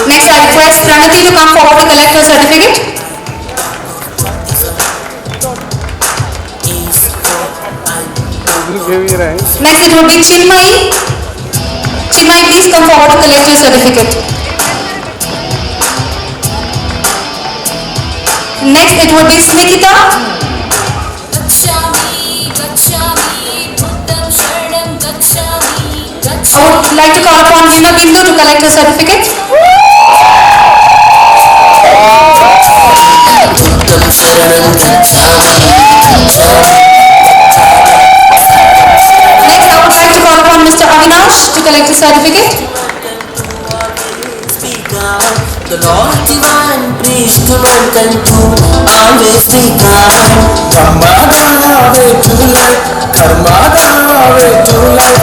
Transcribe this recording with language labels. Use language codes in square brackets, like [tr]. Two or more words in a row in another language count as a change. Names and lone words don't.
[en] Next I request Pranati to come forward to collect her certificate. Next it would be Chinmayi. Chinmayi, please come forward to collect your certificate. Next it would be Smikita. [pi] Gacchami, gacchami, Buddham sharanam gacchami, [en] I [pi] gacchami. [en] would like to call upon Hina Bindu to collect her certificate. [pi] Buddham sharanam gacchami. [en] Next I would like to call upon Mr. Avinash to collect his certificate. Speak out, the Lord divine, please to mankind to always speak out. Karma way to life, karma way to life.